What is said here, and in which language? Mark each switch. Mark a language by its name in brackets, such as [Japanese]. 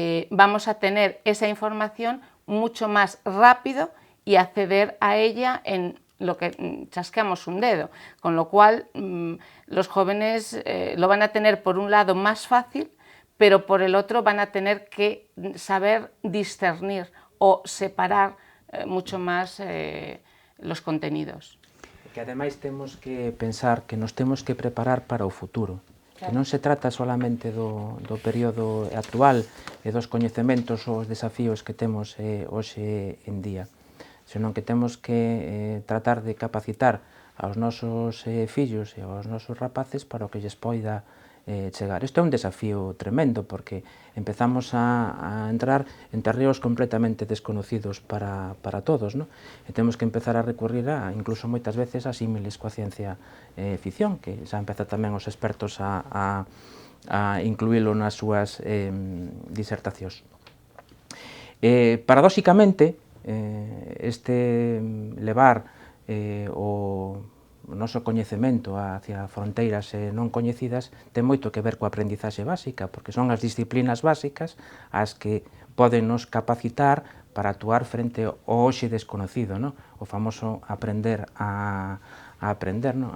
[Spanish] vamos a tener esa información mucho más rápido y acceder a ella en lo que chasqueamos un dedo, con lo cual los jóvenes lo van a tener por un lado más fácil, pero por el otro van a tener que saber discernir o separar mucho más los contenidos. [Galician] Que ademais temos que pensar que nos temos que preparar para o futuro, que non se trata solamente do período actual e dos coñecementos ou os desafíos que temos hoxe en día, senón que temos que tratar de capacitar aos nosos fillos e aos nosos rapaces para o que lles poida chegar. Isto é un desafío tremendo, porque empezamos a entrar en terreos completamente desconocidos para todos, ¿no? E temos que empezar a recurrir incluso moitas veces a símiles coa ciencia ficción, que xa empeza tamén os expertos a incluílo nas súas disertacións. Paradóxicamente, este levar o noso coñecemento hacia fronteiras non coñecidas ten moito que ver coa aprendizaxe básica, porque son as disciplinas básicas as que poden nos capacitar para actuar frente ao hoxe desconocido, ¿no? O famoso aprender a aprender, ¿no?